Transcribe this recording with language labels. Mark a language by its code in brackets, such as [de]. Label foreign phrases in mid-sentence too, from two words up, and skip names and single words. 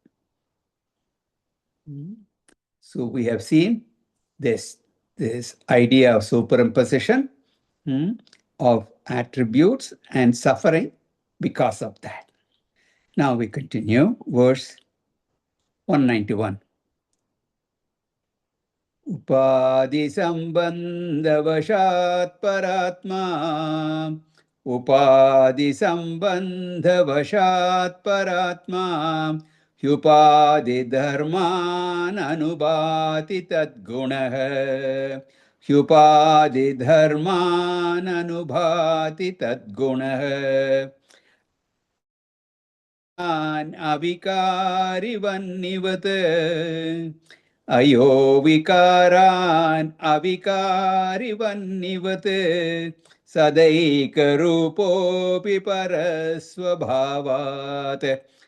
[en] So we have seen this idea of superimposition of attributes and suffering because of that. Now we continue, verse 191. [sa] उपाधि सम्बन्धवशात् परात्मा उपाधि सम्बन्धवशात् परात्मा ह्युपाधि धर्मान् अनुभाति तद्गुणः ह्युपाधि धर्मान् अनुभाति तद्गुणः अविकारिवन्निवत् अयो विकारान् अविकारिवन्निवत् सदैकरूपोऽपि परस्वभावात्